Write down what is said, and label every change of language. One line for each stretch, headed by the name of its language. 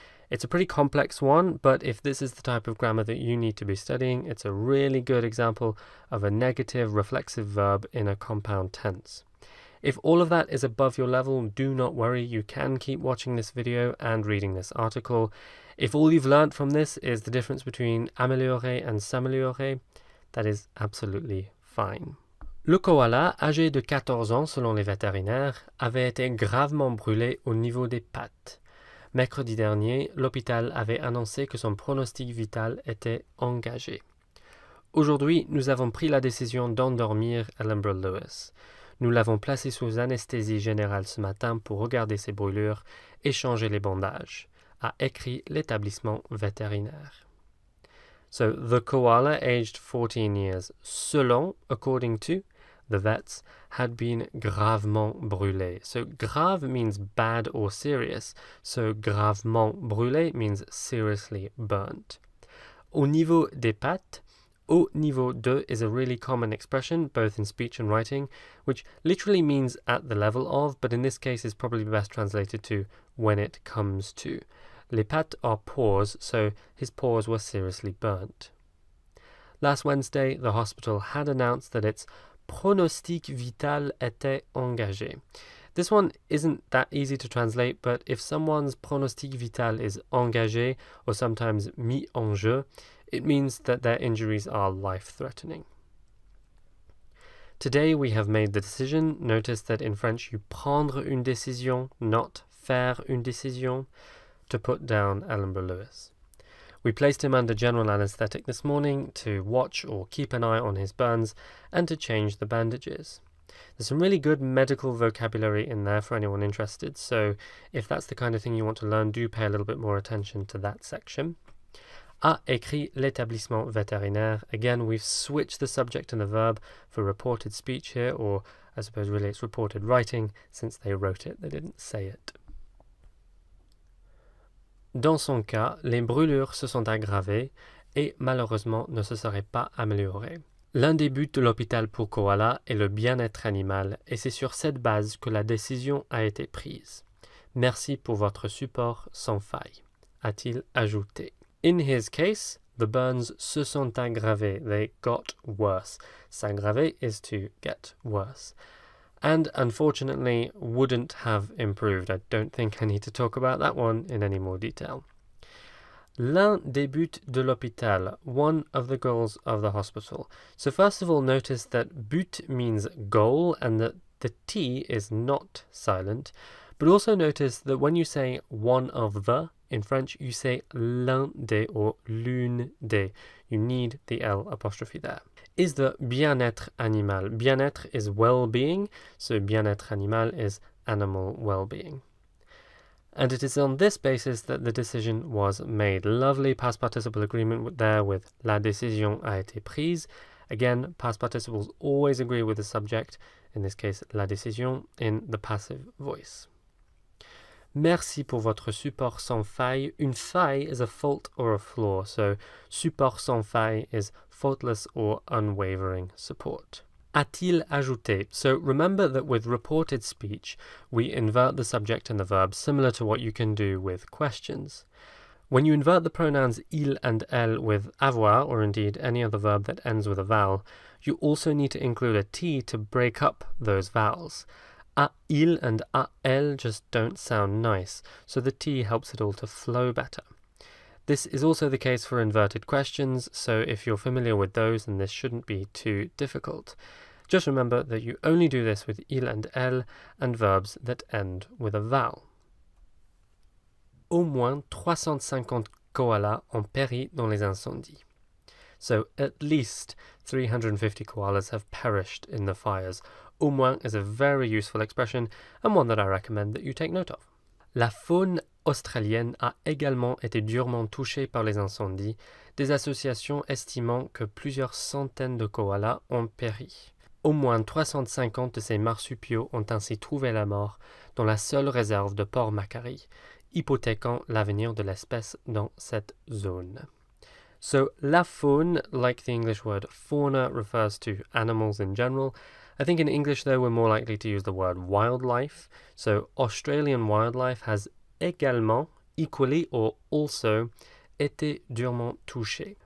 English: It's a pretty complex one, but if this is the type of grammar that you need to be studying, it's a really good example of a negative reflexive verb in a compound tense. If all of that is above your level, do not worry, you can keep watching this video and reading this article. If all you've learnt from this is the difference between améliorer and s'améliorer, that is absolutely fine.
French: Le koala, âgé de 14 ans selon les vétérinaires, avait été gravement brûlé au niveau des pattes. Mercredi dernier, l'hôpital avait annoncé que son pronostic vital était engagé. Aujourd'hui, nous avons pris la décision d'endormir Ellenborough Lewis. Nous l'avons placé sous anesthésie générale ce matin pour regarder ses brûlures et changer les bandages, a écrit l'établissement vétérinaire.
English: So, the koala, aged 14 years, selon, according to, the vets, had been
French: gravement brûlé.
English: So grave means bad or serious, so
French: gravement brûlé
English: means seriously burnt.
French: Au niveau des pattes, au niveau de
English: is a really common expression, both in speech and writing, which literally means at the level of, but in this case is probably best translated to when it comes to.
French: Les pattes
English: are paws, so his paws were seriously burnt. Last Wednesday, the hospital had announced that its
French: pronostic vital était engagé.
English: This one isn't that easy to translate, but if someone's
French: pronostic vital
English: is engagé, or sometimes
French: mis en jeu,
English: it means that their injuries are life-threatening. Today we have made the decision. Notice that in French you
French: prendre une décision,
English: not
French: faire une décision,
English: to put down Ellenborough Lewis. We placed him under general anaesthetic this morning to watch or keep an eye on his burns and to change the bandages. There's some really good medical vocabulary in there for anyone interested, so if that's the kind of thing you want to learn, do pay a little bit more attention to that section.
French: A écrit l'établissement vétérinaire.
English: Again, we've switched the subject and the verb for reported speech here, or I suppose really it's reported writing, since they wrote it, they didn't say it.
French: Dans son cas, les brûlures se sont aggravées et malheureusement ne se seraient pas améliorées. L'un des buts de l'hôpital pour koala est le bien-être animal et c'est sur cette base que la décision a été prise. Merci pour votre support sans faille, a-t-il ajouté.
English: In his case, the burns
French: se sont aggravés.
English: They got worse. S'aggraver is to get worse. And unfortunately wouldn't have improved. I don't think I need to talk about that one in any more detail.
French: L'un des buts de l'hôpital,
English: one of the goals of the hospital. So first of all, notice that but means goal and that the T is not silent. But also notice that when you say one of the, in French, you say
French: l'un des
English: or
French: l'une des.
English: You need the L apostrophe there. Is the
French: bien-être animal.
English: Bien-être is well-being, so
French: bien-être animal
English: is animal well-being. And it is on this basis that the decision was made. Lovely past participle agreement there with
French: la décision a été prise.
English: Again, past participles always agree with the subject, in this case
French: la décision,
English: in the passive voice.
French: Merci pour votre support sans faille. Une faille
English: is a fault or a flaw, so
French: support sans faille
English: is faultless or unwavering support.
French: A-t-il ajouté?
English: So remember that with reported speech, we invert the subject and the verb, similar to what you can do with questions. When you invert the pronouns il and elle with avoir, or indeed any other verb that ends with a vowel, you also need to include a T to break up those vowels.
French: A il
English: and
French: a elle
English: just don't sound nice, so the T helps it all to flow better. This is also the case for inverted questions, so if you're familiar with those, then this shouldn't be too difficult. Just remember that you only do this with il and elle and verbs that end with a vowel.
French: Au moins 350 koalas ont péri dans les incendies.
English: So at least 350 koalas have perished in the fires.
French: Au moins
English: is a very useful expression and one that I recommend that you take note of.
French: La faune australienne a également été durement touchée par les incendies, des associations estimant que plusieurs centaines de koalas ont péri. Au moins 350 de ces marsupiaux ont ainsi trouvé la mort dans la seule réserve de Port Macquarie, hypothéquant l'avenir de l'espèce dans cette zone.
English: So,
French: la faune,
English: like the English word fauna, refers to animals in general. I think in English, though, we're more likely to use the word wildlife. So, Australian wildlife has également, equally, or also,
French: été durement touché.